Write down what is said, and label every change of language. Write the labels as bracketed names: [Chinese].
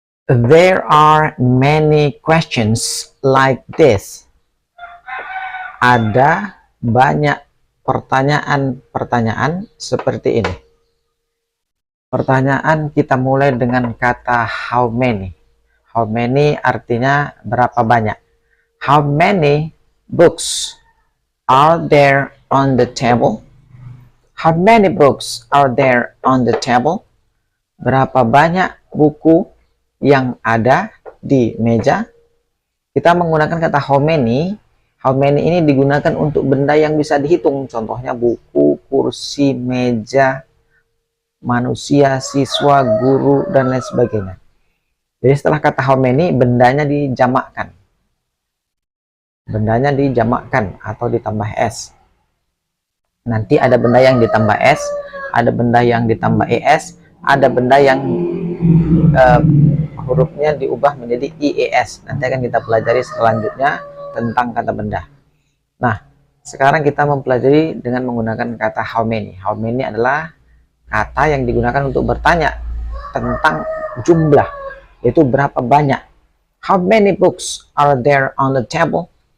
[English] There are many questions like this. [Indonesian] Ada banyak pertanyaan-pertanyaan seperti ini. Pertanyaan kita mulai dengan kata how many. How many artinya berapa banyak. [English] How many books are there on the table? How many books are there on the table? [Indonesian] Berapa banyak buku yang ada di meja? Kita menggunakan kata how many. How many ini digunakan untuk benda yang bisa dihitung. Contohnya buku, kursi, meja, manusia, siswa, guru, dan lain sebagainya. Jadi setelah kata how many, bendanya dijamakkan. Bendanya dijamakkan atau ditambah s. Nanti ada benda yang ditambah s, ada benda yang ditambah es, ada benda yang hurufnya diubah menjadi ies. Nanti akan kita pelajari selanjutnya tentang kata benda. Nah, sekarang kita mempelajari dengan menggunakan kata how many. How many adalah kata yang digunakan untuk bertanya tentang jumlah, yaitu berapa banyak. [English] How many books are there on the table?